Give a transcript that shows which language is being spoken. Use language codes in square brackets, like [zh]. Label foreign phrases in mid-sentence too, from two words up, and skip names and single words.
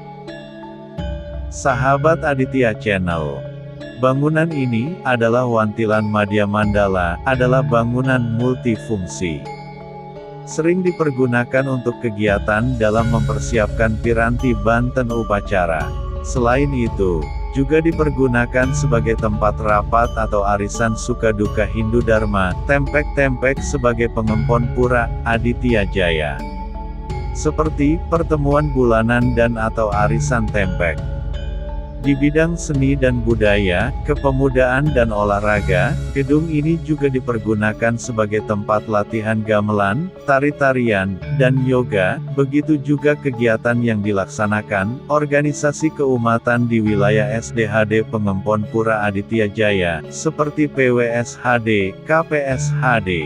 [id] Sahabat Aditya Channel, bangunan ini adalah Wantilan Madhya Mandala, adalah bangunan multifungsi. Sering dipergunakan untuk kegiatan dalam mempersiapkan piranti banten upacara. Selain itu, juga dipergunakan sebagai tempat rapat atau arisan suka-duka Hindu Dharma, tempek-tempek sebagai pengempon Pura Aditya Jaya. Seperti pertemuan bulanan dan atau arisan tempek. Di bidang seni dan budaya, kepemudaan dan olahraga, gedung ini juga dipergunakan sebagai tempat latihan gamelan, tari-tarian, dan yoga, begitu juga kegiatan yang dilaksanakan, organisasi keumatan di wilayah SDHD Pengempon Pura Aditya Jaya, seperti PWSHD, KPSHD.